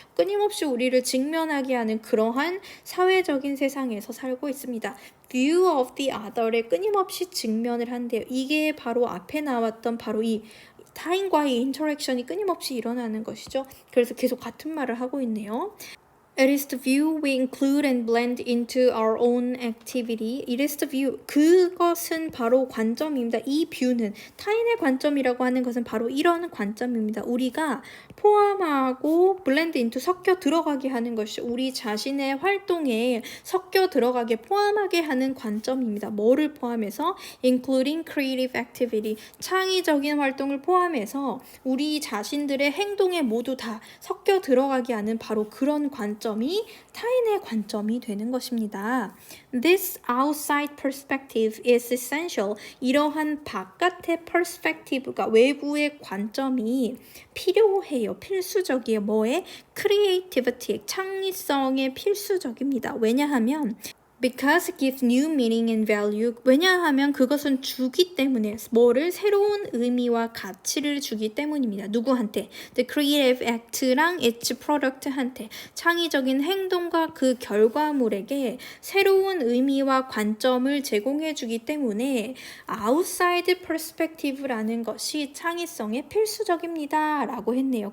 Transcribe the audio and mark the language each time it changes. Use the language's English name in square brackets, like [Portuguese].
[Korean] 끊임없이 우리를 직면하게 하는 그러한 사회적인 세상에서 살고 있습니다. [English] view of the other [Korean] 에 끊임없이 직면을 한대요. 이게 바로 앞에 나왔던 바로 이 타인과의 인터랙션이 끊임없이 일어나는 것이죠. 그래서 계속 같은 말을 하고 있네요. [English] It is the view we include and blend into our own activity. It is the view. [Korean] 그것은 바로 관점입니다. 이 뷰는 타인의 관점이라고 하는 것은 바로 이런 관점입니다. 우리가 포함하고 [English] blend into [Korean] 섞여 들어가게 하는 것이 우리 자신의 활동에 섞여 들어가게 포함하게 하는 관점입니다. 뭐를 포함해서? [English] Including creative activity. [Korean] 창의적인 활동을 포함해서 우리 자신들의 행동에 모두 다 섞여 들어가게 하는 바로 그런 관점이 타인의 관점이 되는 것입니다. [English] This outside perspective is essential. [Korean] 이러한 바깥의 perspective가 외부의 관점이 필요해요. 필수적이에요. 뭐에? creativity, 창의성에 필수적입니다. 왜냐하면 [English] Because it gives new meaning and value. [Korean] 왜냐하면 그것은 주기 때문에 뭐를 새로운 의미와 가치를 주기 때문입니다. 누구한테? [English] The creative act [Korean] 랑 [English] its product [Korean] 한테 창의적인 행동과 그 결과물에게 새로운 의미와 관점을 제공해 주기 때문에 outside perspective라는 것이 창의성에 필수적입니다. 라고 했네요.